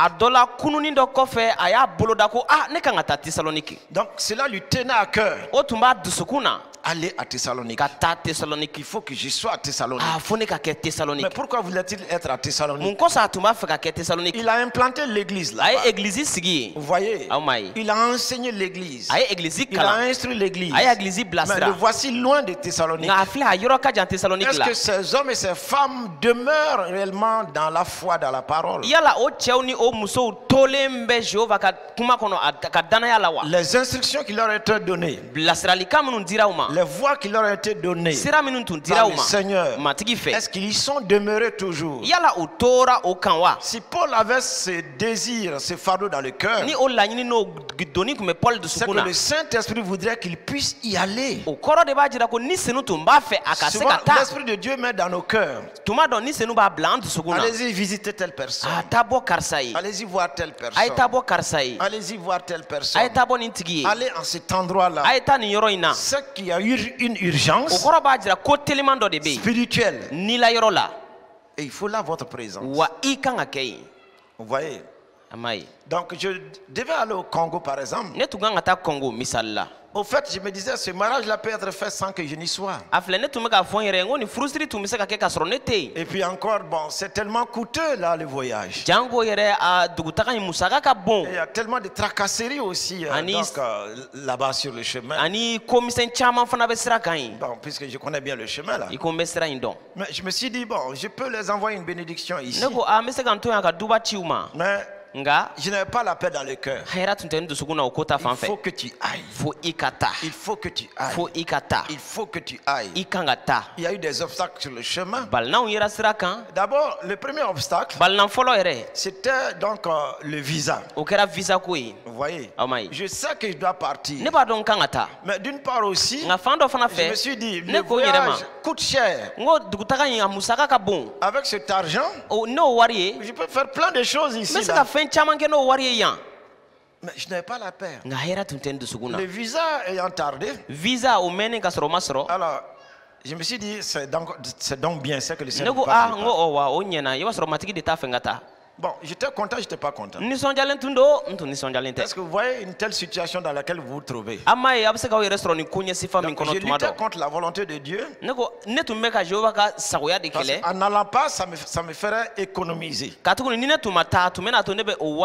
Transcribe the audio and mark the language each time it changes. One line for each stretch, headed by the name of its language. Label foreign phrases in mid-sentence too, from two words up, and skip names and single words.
Bambara: A dɔ la kununi dɔ kɔfɛ a y'a bolo da ko ne kan ka taa Tesaloniki.
French: Donc cela lui tenait à cœur,
Bambara: O tun b'a dusukun na
French: aller à Thessalonique.
Bambara: ka taa Tesaloniki.
French: Il faut que je sois à Thessalonique.
Bambara: Fo ne ka kɛ
French: Mais
Bambara: Tesaloniki.
French: pourquoi voulait-il être à Thessalonique?
Bambara: Mun kɔsɔn a tun b'a fɛ ka kɛ Tesaloniki.
French: Il a implanté l'église là.
Bambara: A ye egilizi sigi
French: Vous
Bambara: yen.
French: voyez,
Bambara: Aw ma ye.
French: il a enseigné l'église.
Bambara: A ye egilizi
French: Il a
Bambara: kalan.
French: instruit l'église.
Bambara: A ye egilizi
French: Mais
Bambara: bilasira.
French: le voici loin de Thessalonique.
Bambara: Nka a filɛ a yɔrɔ ka jan Tesaloniki
French: Est-ce
Bambara: la.
French: que ces hommes et ces femmes demeurent réellement dans la foi, dans la parole?
Bambara: Yala o cɛw ni o musow tolen bɛ Jehova ka kuma kɔnɔ ka danaya la wa.
French: Les instructions qui leur étaient données,
Bambara: Bilasiralikan minnu dira u ma.
French: les voies qui leur étaient données
Bambara: Sira minnu tun dira
French: par
Bambara: u
French: le
Bambara: ma.
French: Seigneur,
Bambara: Matigi fɛ.
French: est-ce qu'ils y sont demeurés toujours?
Bambara: Yala u tora o kan wa.
French: Si Paul avait ce désir, ce fardeau dans le cœur,
Bambara: Ni o laɲini n'o doni tun bɛ Paul
French: c'est que
Bambara: dusukun na.
French: le Saint-Esprit voudrait qu'il puisse y aller.
Bambara: O kɔrɔ de b'a jira ko ni senu tun b'a fɛ a ka se
French: Souvent,
Bambara: ka taa.
French: l'Esprit de Dieu met dans nos cœurs.
Bambara: Tuma dɔn ni senu b'a bila an dusukun na.
French: Allez-y visiter telle personne.
Bambara: A taa bɔ karisa ye.
French: Allez-y voir telle
Bambara: A ye
French: personne.
Bambara: taa bɔ karisa ye.
French: Allez-y voir telle
Bambara: A
French: personne.
Bambara: ye taa bɔ nin tigi ye.
French: Allez en cet endroit-là.
Bambara: A ye taa nin yɔrɔ in na.
French: C'est qu'il y a eu une
Bambara: O
French: urgence
Bambara: kɔrɔ b'a jira ko teliman dɔ de bɛ yen.
French: spirituelle.
Bambara: Ni la yɔrɔ la.
French: Et il faut là votre présence.
Bambara: Wa i kan ka kɛ yen.
French: Vous voyez?
Bambara: A ma ye.
French: Donc je devais aller au Congo par exemple.
Bambara: Ne tun kan ka taa Congo misali la.
French: Au fait, je me disais, ce mariage-là peut être fait sans que je n'y sois.
Bambara: A filɛ ne tun bɛ k'a fɔ n yɛrɛ ye n ko nin furusiri tun bɛ se ka kɛ k'a sɔrɔ ne tɛ yen.
French: Et puis encore, bon, c'est tellement coûteux là le voyage.
Bambara: Jango yɛrɛ a dugutaga in musaka ka bon.
French: Et il y a tellement de tracasseries aussi
Bambara: Anis-
French: là-bas sur le chemin.
Bambara: Ani komisɛn caman fana bɛ sira kan yen.
French: Bon, puisque je connais bien le chemin là.
Bambara: I ko n bɛ sira in dɔn.
French: Mais je me suis dit, bon, je peux les envoyer une bénédiction ici.
Bambara: Ne ko n bɛ se ka n to yan ka duba ci u ma.
French: Mais
Bambara: Nka
French: je n'avais pas la paix dans le cœur.
Bambara: hɛrɛ tun tɛ n dusukun na o ko ta
French: Il
Bambara: fan
French: faut
Bambara: fɛ.
French: que tu ailles.
Bambara: Fo i ka taa.
French: Il faut que tu ailles.
Bambara: Fo i ka taa.
French: Il faut que tu ailles.
Bambara: I kan ka taa.
French: Il y a eu des obstacles sur le chemin.
Bambara: Balinaw yera sira kan.
French: D'abord, le premier obstacle,
Bambara: Balina fɔlɔ yɛrɛ
French: c'était donc le visa.
Bambara: o kɛra visa ko ye.
French: Vous voyez?
Bambara: Aw ma ye.
French: Je sais que je dois partir.
Bambara: Ne b'a dɔn n kan ka taa.
French: Mais d'une part aussi,
Bambara: Nka fan dɔ fana
French: je me
Bambara: fɛ.
French: suis dit,
Bambara: Ne
French: le
Bambara: ko n yɛrɛ ma.
French: voyage coûte cher.
Bambara: N ko dugutaga in a musaka ka bon.
French: Avec cet argent,
Bambara: N'o wari ye.
French: je peux faire plein de choses
Bambara: N
French: ici.
Bambara: bɛ se
French: Là.
Bambara: ka fɛn caman kɛ n'o wari ye yan.
French: Mais je n'avais pas la paix.
Bambara: Nka hɛrɛ tun tɛ n dusukun na.
French: Le visa ayant tardé,
Bambara: Visa o mɛnnen ka sɔrɔ o ma sɔrɔ.
French: alors je me suis dit, c'est donc bien, c'est que le
Bambara: Ne
French: Seigneur
Bambara: ko
French: ne passe
Bambara: n
French: pas.
Bambara: ko wa o ɲɛna i b'a sɔrɔ matigi de t'a fɛ n ka taa.
French: Bon, j'étais content, j'étais pas content.
Bambara: nisɔndiyalen tun don n tun nisɔndiyalen tɛ
French: Est-ce que vous voyez une telle situation dans laquelle vous vous trouvez?
Bambara: an m'a ye a bɛ se k'aw yɛrɛ sɔrɔ nin ko ɲɛsifa min
French: Donc,
Bambara: kɔnɔ
French: je
Bambara: tuma
French: luttais
Bambara: dɔ
French: contre la volonté de Dieu.
Bambara: ne tun bɛ ka jehova ka sagoya de
French: Parce
Bambara: kɛlɛ
French: qu'en n'allant pas, ça me ferait économiser.
Bambara: ka tuguni ni ne tun ma taa tun bɛna to ne bɛ o wari